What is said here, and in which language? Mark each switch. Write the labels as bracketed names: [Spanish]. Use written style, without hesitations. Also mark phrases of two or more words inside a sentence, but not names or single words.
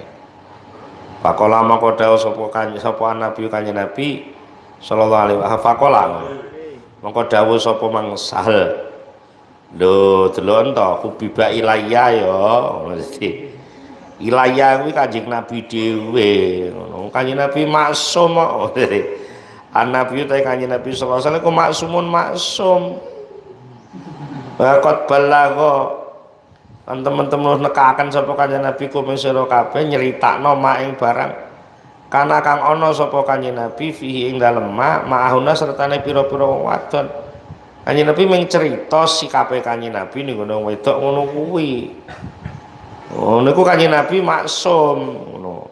[Javanese] Faqala maka dawuh sapa Nabi Kanjeng Nabi [Arabic] صلى الله عليه وسلم [Javanese] faqala maka dawuh sapa mang Sahal lho delok to [Arabic] حُبِّبَ إِلَيَّ [Javanese] ya mesti ilayya kuwi Kanjeng Nabi dhewe ngono. Kanjeng Nabi maksum kok. Nabi ta Kanjeng Nabi [Arabic] صلى الله عليه وسلم [Javanese] ku maksumun maksum. [Arabic] قد بلغ [Javanese] kan teman-teman nekaken sapa Kanjeng Nabi kumeng sira kabeh nyeritakno mak ing barang kana kang ana sapa Kanjeng Nabi fihi ing dalem ma'ahuna sertane pira-pira wong wadon. Kanjeng Nabi mung cerita sikape Kanjeng Nabi ning ngono wedok ngono kuwi. Oh niku Kanjeng Nabi maksum ngono.